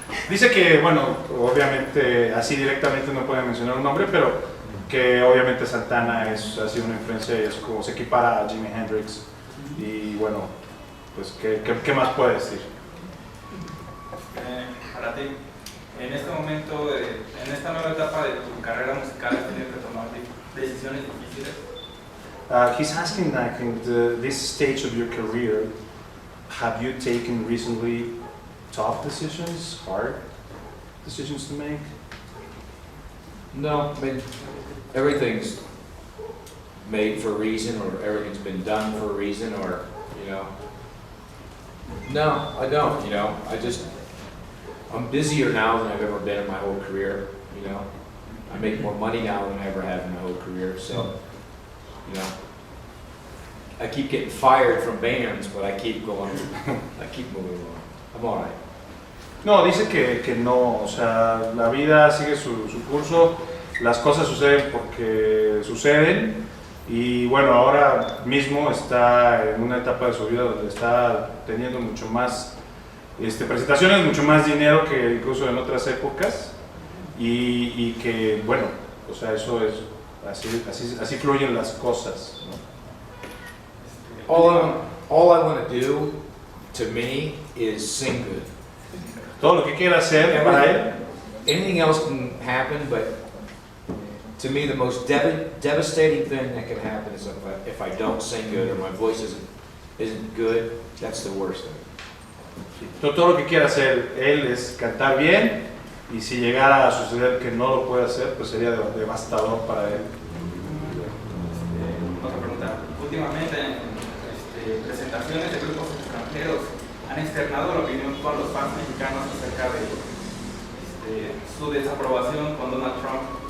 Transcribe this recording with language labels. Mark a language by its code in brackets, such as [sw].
[es] Dice que, bueno, obviamente así directamente no puede mencionar un nombre, pero que obviamente Santana ha sido una influencia y es como se equipara a Jimi Hendrix. Y bueno, pues ¿qué más puede decir? Para ti, en este momento, en esta nueva etapa de tu carrera musical, ¿has tenido que tomar decisiones difíciles? [en] He's asking, like, in this stage of your career, have you taken recently tough decisions, hard decisions to make? No, I mean, everything's made for a reason, or everything's been done for a reason, or, you know. No, I don't, you know. I'm busier now than I've ever been in my whole career, you know. I make more money now than I ever have in my whole career, so, you know, I keep getting fired from bands, but I keep going, I keep moving along. I'm all right. [es] No, dice que no, o sea, la vida sigue su curso, las cosas suceden porque suceden y bueno, ahora mismo está en una etapa de su vida donde está teniendo mucho más presentaciones, mucho más dinero que incluso en otras épocas y que bueno, o sea, eso es, así fluyen las cosas, ¿no? [en] All I want to do, to me, is sing good. [es] Todo lo que quiera hacer para él. [en] Anything else can happen, but to me the most devastating thing that can happen is if I don't sing good or my voice isn't good. That's the worst thing. [es] Todo lo que quiera hacer él es cantar bien y si llegara a suceder que no lo puede hacer, pues sería devastador para él. Otra pregunta. Últimamente en presentaciones de grupos extranjeros han externado la opinión con los fans mexicanos acerca de su desaprobación con Donald Trump.